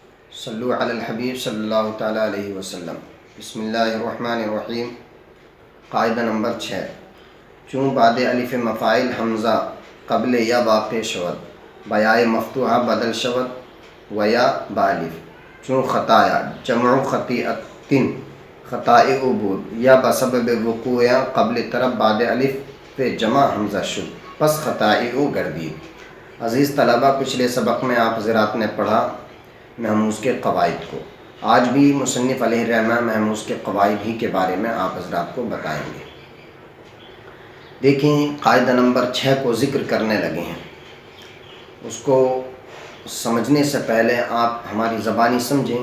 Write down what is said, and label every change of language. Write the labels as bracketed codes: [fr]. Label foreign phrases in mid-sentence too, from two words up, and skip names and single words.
[ar] صلو علی الحبیب صلی اللہ تعالیٰ علیہ وسلم۔ بسم اللہ الرحمن الرحیم۔ [ur] قاعدہ نمبر 6، [fa] چون بعد الف مفاعل حمزہ قبل یا واقع شود بیائے مفتوحہ بدل شود و یا بالف، چون خطایا جمع خطیئت خطائے عبود یا بسبب وقوع قبل طرف بعد الف پہ جمع حمزہ شد پس خطائے گردید۔ [ur] عزیز طلبہ، پچھلے سبق میں آپ حضرات نے پڑھا محموز کے قواعد کو، آج بھی مصنف علیہ الرحمہ محموز کے قواعد ہی کے بارے میں آپ حضرات کو بتائیں گے۔ دیکھیں، قاعدہ نمبر 6 کو ذکر کرنے لگے ہیں۔ اس کو سمجھنے سے پہلے آپ ہماری زبانی سمجھیں۔